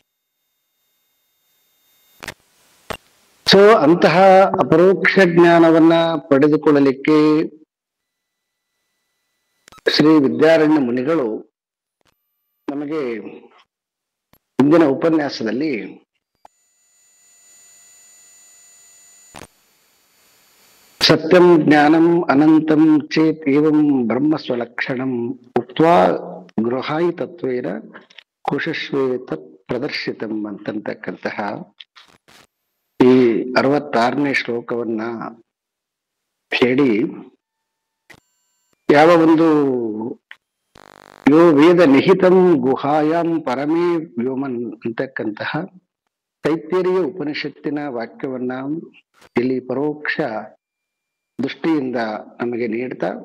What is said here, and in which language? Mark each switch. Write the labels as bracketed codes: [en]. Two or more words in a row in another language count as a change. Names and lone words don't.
[kn] ಸೊ ಅಂತಹ ಅಪರೋಕ್ಷ ಜ್ಞಾನವನ್ನ ಪಡೆದುಕೊಳ್ಳಲಿಕ್ಕೆ ಶ್ರೀ ವಿದ್ಯಾರಣ್ಯ ಮುನಿಗಳು ನಮಗೆ ಹಿಂದಿನ ಉಪನ್ಯಾಸದಲ್ಲಿ [sa] ಸತ್ಯಂ ಜ್ಞಾನಂ ಅನಂತಂ ಚೇತ್ ಏವಂ ಬ್ರಹ್ಮ ಸ್ವಲಕ್ಷಣಂ ಉಕ್ತ್ವಾ ಗೃಹಾಯಿ ತತ್ವೇನ ಕುಶಶ್ವೇ ತತ್ ಪ್ರದರ್ಶಿತಂ [kn] ಅಂತಕ್ಕಂತಹ ಈ 66ನೇ ಶ್ಲೋಕವನ್ನ ಹೇಳಿ ಯಾವ ಒಂದು [sa] ಯೋ ವೇದ ನಿಹಿತಂ ಗುಹಾಯಾಂ ಪರಮೇ ವ್ಯೋಮನ್ [kn] ಅಂತಕ್ಕಂತಹ ತೈತ್ತೆರಿಯ ಉಪನಿಷತ್ತಿನ ವಾಕ್ಯವನ್ನ ಇಲ್ಲಿ ಪರೋಕ್ಷ ದೃಷ್ಟಿಯಿಂದ ನಮಗೆ ನೀಡ್ತಾ